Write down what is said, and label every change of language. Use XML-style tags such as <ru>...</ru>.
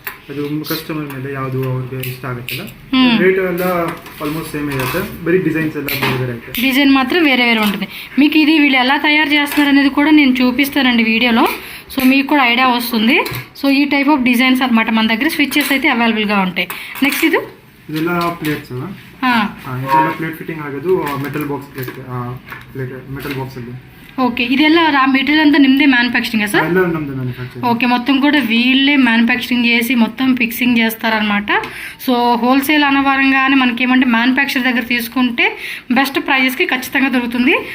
<kn>ಅದು ಕಸ್ಟಮರ್ ಮೇಲೆ ಯಾವುದು ಅವ್ರಿಗೆ ಇಷ್ಟ ಆಗುತ್ತಲ್ಲ. ರೇಟ್ ಎಲ್ಲ ಆಲ್ಮೋಸ್ಟ್ సేమ్ ಇರುತ್ತೆ, ಬರೀ డిజైన్స్ ಎಲ್ಲ ಬೇರೆ ಐತೆ.</kn> <te>డిజైన్ మాత్రం వేరే ఉంటుంది. మీకు ఇది వీళ్ళు ఎలా తయారు చేస్తున్నారు అనేది కూడా నేను చూపిస్తానండి వీడియోలో. సో మీకు కూడా ఐడియా వస్తుంది. సో ఈ టైప్ ఆఫ్ డిజైన్స్ అనమాట మన దగ్గర స్విచెస్ అయితే అవైలబుల్గా ఉంటాయి. నెక్స్ట్</te> <kn>ಇದೆಲ್ಲ ಪ್ಲೇಟ್ಸ್. ಇದೆಲ್ಲ ಪ್ಲೇಟ್ ಫಿಟ್ಟಿಂಗ್ ಆಗೋದು metal box plate metal box ಅಲ್ಲಿ.</kn> <te>ఓకే,</te> <kn>ಇದೆಲ್ಲ</kn> <te>రా మెటీరియల్ అంతా నిమ్మదే మ్యానుఫ్యాక్చరింగ్ సార్?</te> <kn>ಎಲ್ಲ ನಮ್ಮದೇ ಮ್ಯಾನುಫ್ಯಾಕ್ಚರಿಂಗ್.</kn> <te>ఓకే, మొత్తం కూడా వీళ్ళే మ్యానుఫ్యాక్చరింగ్ చేసి మొత్తం ఫిక్సింగ్ చేస్తారనమాట. సో హోల్సేల్ అనవరంగానే మనకేమంటే మ్యానుఫ్యాక్చర్ దగ్గర తీసుకుంటే బెస్ట్ ప్రైజెస్కి ఖచ్చితంగా దొరుకుతుంది.</te>